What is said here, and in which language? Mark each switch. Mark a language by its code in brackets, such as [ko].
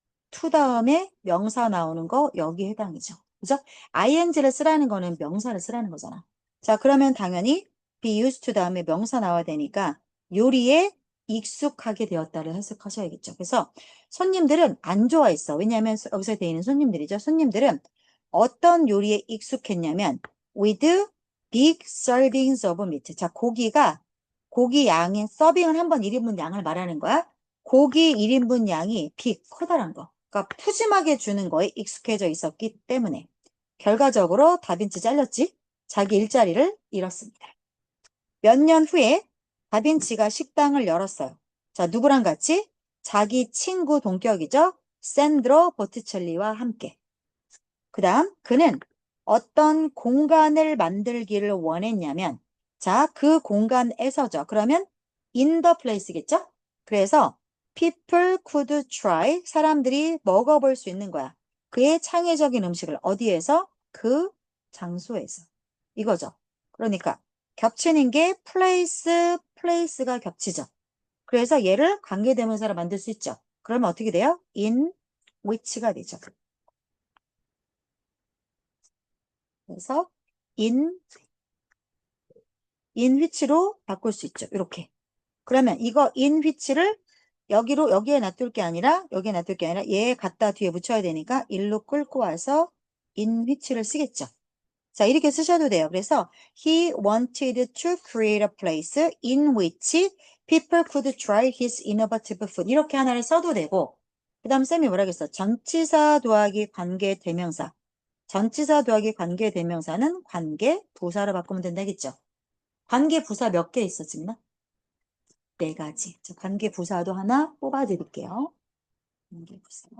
[ko] to 다음에 명사 나오는 거 여기 해당이죠. 그죠? ing를 쓰라는 거는 명사를 쓰라는 거잖아. 자, 그러면 당연히 be used to 다음에 명사 나와야 되니까 요리에 익숙하게 되었다를 해석하셔야겠죠. 그래서 손님들은 안 좋아했어. 왜냐하면 여기서 되어 있는 손님들이죠. 손님들은 어떤 요리에 익숙했냐면 [en] with big servings of meat. [ko] 자, 고기 양의 서빙을 한번 1인분 양을 말하는 거야. 고기 1인분 양이 빅, 커다란 거. 그러니까 푸짐하게 주는 거에 익숙해져 있었기 때문에 결과적으로 다빈치 잘렸지. 자기 일자리를 잃었습니다. 몇 년 후에 다빈치가 식당을 열었어요. 자, 누구랑 같이? 자기 친구 동격이죠. 샌드로 보티첼리와 함께. 그 다음, 그는 어떤 공간을 만들기를 원했냐면, 자, 그 공간에서죠. 그러면 [en] in the place겠죠? [ko] 그래서 [en] people could try, [ko] 사람들이 먹어볼 수 있는 거야. 그의 창의적인 음식을 어디에서? 그 장소에서. 이거죠. 그러니까 겹치는 게 place가 겹치죠. 그래서 얘를 관계대명사로 만들 수 있죠. 그러면 어떻게 돼요? in which가 되죠. 그래서 in which로 바꿀 수 있죠. 이렇게. 그러면 이거 in which를 여기에 놔둘 게 아니라 여기에 놔둘 게 아니라 얘 갖다 뒤에 붙여야 되니까 일로 끌고 와서 in which를 쓰겠죠. 자, 이렇게 쓰셔도 돼요. 그래서 [en] he wanted to create a place in which people could try his innovative food. [ko] 이렇게 하나를 써도 되고 그 다음 쌤이 뭐라 그랬어? 전치사 더하기 관계 대명사. 전치사 더하기 관계 대명사는 관계 부사로 바꾸면 된다겠죠. 관계 부사 몇 개 있어, 지민아? 네 가지. 자, 관계부사도 하나 뽑아드릴게요. 관계부사.